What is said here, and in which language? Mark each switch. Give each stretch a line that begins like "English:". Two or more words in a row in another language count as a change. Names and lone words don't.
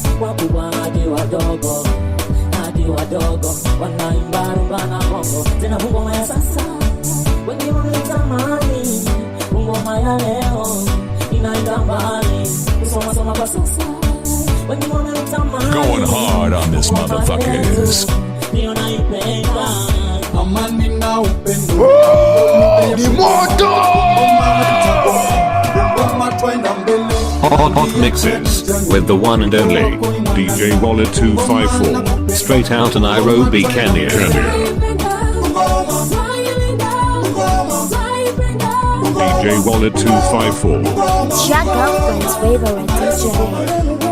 Swahili: wakubwa hadi wadogo, wanaimba rumba na bongo. Tena ngoma ya sasa wengi wanatamani, ngoma ya leo inaenda mbali, kusoma kwa sasa wengi wanatamani.
English: Going hard on this motherfuckers.
Swahili: Ndio naipenda amani na upendo ni moto.
English: Hot mixes with the one and only DJ Waller 254, straight out of Nairobi, Kenya. DJ Waller 254. It's your girlfriend's favorite DJ.